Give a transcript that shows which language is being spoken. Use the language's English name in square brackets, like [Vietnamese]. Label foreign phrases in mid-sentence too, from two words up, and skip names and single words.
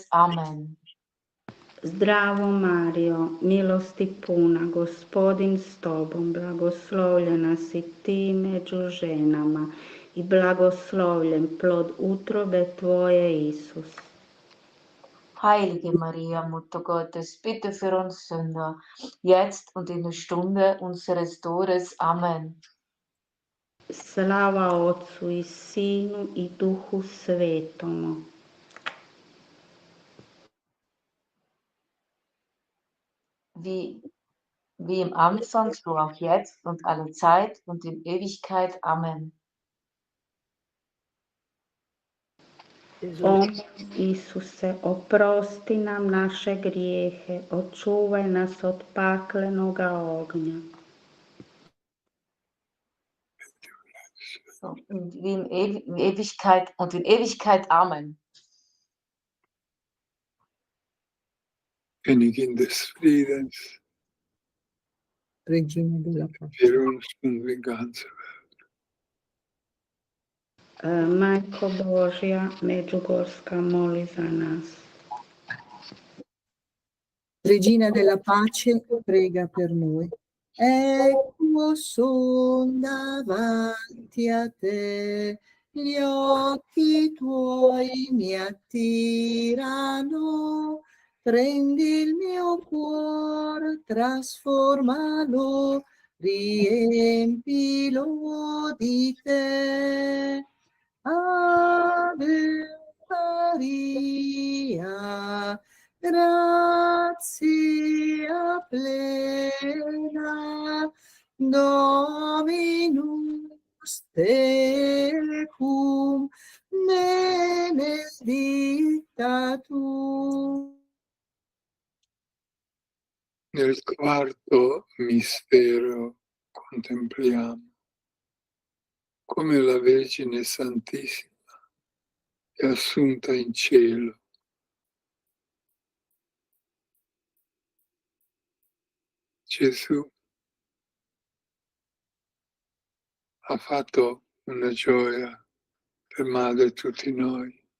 [Croatian] Amen. Zdravo Mario, milosti puna, Gospodin s tobom, blagoslovljena si ti među ženama i blagoslovljen plod utrobe tvoje, Isus. [German] Heilige Maria, Mutter Gottes, bitte für uns Sünder, jetzt und in der Stunde unseres Todes. Amen. [Croatian] Slava Otcu i Sinu i Duhu Svetomu. [German] Wie im Anfang, so auch jetzt und alle Zeit und in Ewigkeit. Amen. [Croatian] O Isuse, oprosti nam naše grijehe, očuvaj nas od paklenoga ognja. [German] So, wie in Ewigkeit und in Ewigkeit. Amen. Königin des Friedens, [Italian] Regina della pace, [German] per uns und die ganze [Croatian] Majko Božja, Međugorska, moli za nas. [Italian] Regina della pace, prega per noi. Ecco son davanti a te, gli occhi tuoi mi attirano, prendi il mio cuore, trasformalo, riempilo di te. [Latin] Ave Maria, grazia plena, Dominus tecum, benedicta tu. [Italian] Nel quarto mistero contempliamo come la Vergine Santissima è assunta in cielo Gesù ha fatto una gioia per Madre tutti noi.